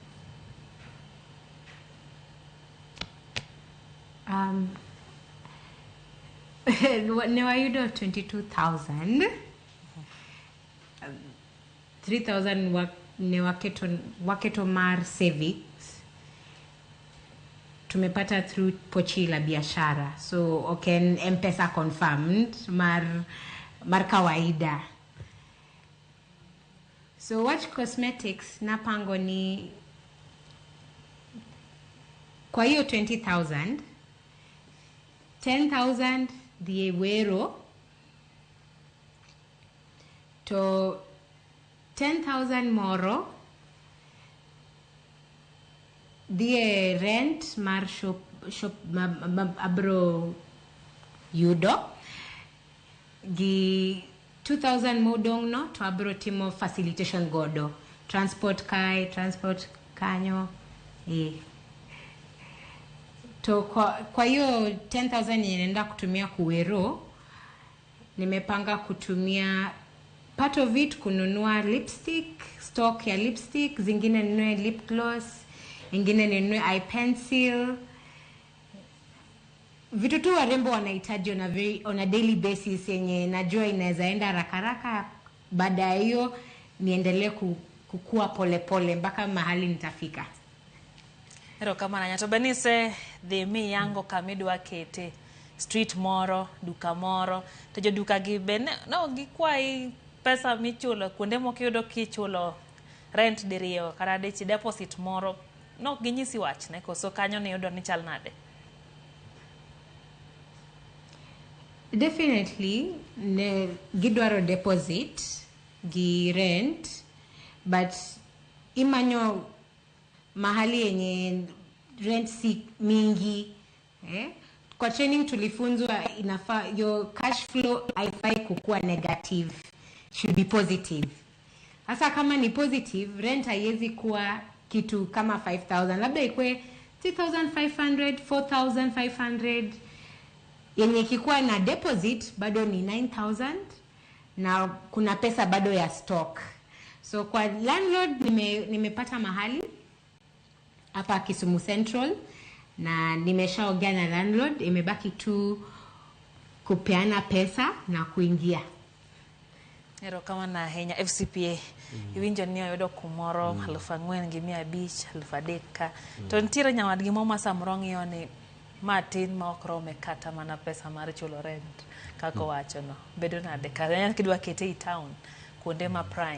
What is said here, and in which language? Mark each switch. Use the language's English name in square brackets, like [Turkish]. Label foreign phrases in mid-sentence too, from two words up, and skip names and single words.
[Luo (Kenya and Tanzania)] Ne wayudo 22,000. 3,000 ne waketo mar savings. [Swahili] Tumepata [English] through [Swahili] pochi la biashara. [English] So okay, M-Pesa confirmed [Luo (Kenya and Tanzania)] mar kawaida. So Watch Cosmetics [Swahili] napango ni kwa hiyo [Luo (Kenya and Tanzania)] 20,000, 10,000 the wero to 10,000 moro the rent mar shop abro yudo gi 2,000 modong no to abro timo facilitation godo transport kanyo to [Swahili] kwa hiyo 10,000 ninaenda kutumia kuwero. Nimepanga kutumia [English] part of it [Swahili] kununua lipstick, stock ya lipstick, zingine ninunue [English] lip gloss, [Swahili] ingine ninunue [English] eye pencil. [Swahili] Vitu tu warembo wanahitaji [English] on a daily basis [Swahili] yenye najua inaweza enda haraka. Baada ya hiyo niendelee kukua pole mpaka mahali nitafika. [Luo (Kenya and Tanzania)] Erokamano nyato benise dhi mi yango kamidwa kete street moro, duka moro, to joduka gi bene no gikwai pesa michulo kuonde moko yudo kichulo rent diriyo kata deposit moro no ginyisi wach ne koso kanyo ne yudo ni chal nade. Definitely ne gidwaro deposit gi rent, but imanyo [Swahili] mahali yenye rent si mingi. Kwa training tulifunzwa inafaa [English] your cash flow [Swahili] haifai kukua negative, [English] should be positive. [Swahili] Hasa kama ni positive, rent haiwezi kuwa kitu kama 5,000, labda ikue 3,500, 4,500. Yenye kikuwa na deposit bado ni 9,000 na kuna pesa bado ya stock. So kwa landlord nimepata mahali hapa Kisumu Central na nimeshaongea na landlord, imebaki tu kupeana pesa na kuingia. [Luo (Kenya and Tanzania)] Erokamano ahinya FCPA. Iwinjo ni oyudo kumoro 4,500, 3,000. To nitiere nyawadgi moma samoro ng'iyo ni matin ma ok rome kata mana pesa mar chulo rent kako wacho no. Bedo nade ka kidwa kete i town kuonde ma prime.